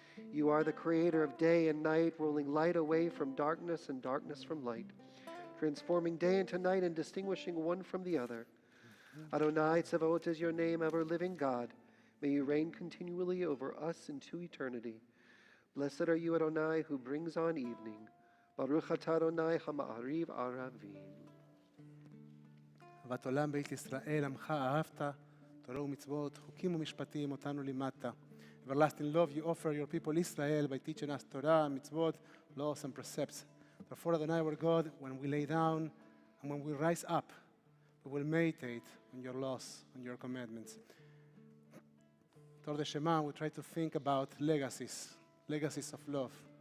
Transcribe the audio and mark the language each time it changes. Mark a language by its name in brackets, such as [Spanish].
[English] You are the creator of day and night, rolling light away from darkness and darkness from light, transforming day into night and distinguishing one from the other. Adonai Tzevaot is your name, ever-living God. May you reign continually over us into eternity. Blessed are you, Adonai, who brings on evening. [Hebrew] Baruch atah Adonai hama'ariv aravim. אהבת עולם בית ישראל, עמך אהבת, תורה ומצוות, חוקים ומשפטים, אותנו לימדת. [English] Everlasting love you offer your people Israel by teaching us Torah, mitzvot, laws and precepts. Therefore, Adonai our God, when we lay down and when we rise up, we will meditate on your laws, on your commandments. Toward the Shema, we try to think about legacies of love.